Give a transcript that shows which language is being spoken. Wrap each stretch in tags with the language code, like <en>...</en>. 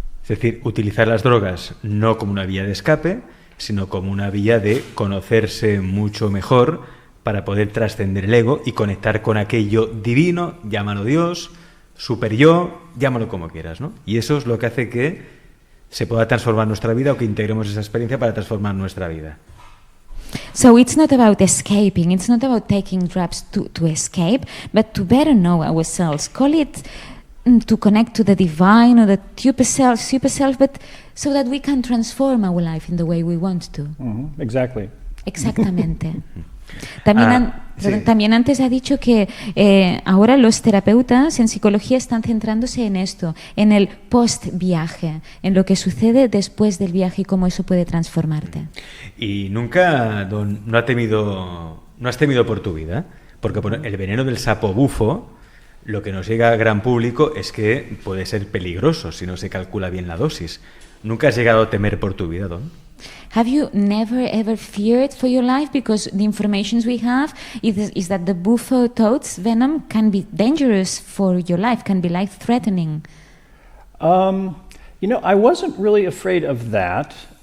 <es>Es decir, utilizar las drogas no como una vía de escape, sino como una vía de conocerse mucho mejor para poder trascender el ego y conectar con aquello divino, llámalo Dios, super yo, llámalo como quieras, ¿no? Y eso es lo que hace que se pueda transformar nuestra vida o que integremos esa experiencia para transformar nuestra vida.</es> <en>So it's not about escaping, it's not about taking drugs to escape, but to better know ourselves. Call it to connect to the divine or the super self, but so that we can transform our life in the way we want to. Mm-hmm. Exactly.</en> <es>Exactamente. También antes ha dicho que ahora los terapeutas en psicología están centrándose en esto, en el post-viaje, en lo que sucede después del viaje y cómo eso puede transformarte. Y nunca, Don, no has temido por tu vida, porque el veneno del sapo bufo, lo que nos llega al gran público es que puede ser peligroso si no se calcula bien la dosis. ¿Nunca has llegado a temer por tu vida, Don?</es> <en>Have you never ever feared for your life? Because the information we have is that the bufo toad's venom can be dangerous for your life, can be life-threatening. I wasn't really afraid of that.</en>